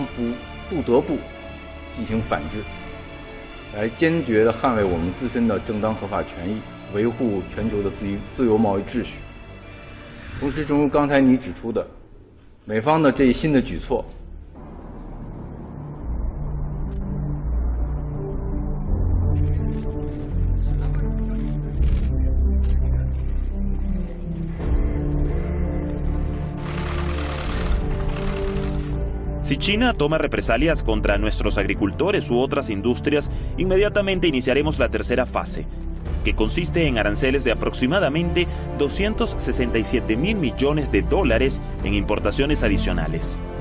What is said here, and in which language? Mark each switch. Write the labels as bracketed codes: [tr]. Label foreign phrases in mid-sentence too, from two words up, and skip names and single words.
[zh] 不得不进行反制，来坚决地捍卫我们自身的正当合法权益，维护全球的自由贸易秩序。同时，正如刚才你指出的，美方的这一新的举措， [es] Si China toma represalias contra nuestros agricultores u otras industrias, inmediatamente iniciaremos la tercera fase, que consiste en aranceles de aproximadamente 267.000 millones de dólares en importaciones adicionales.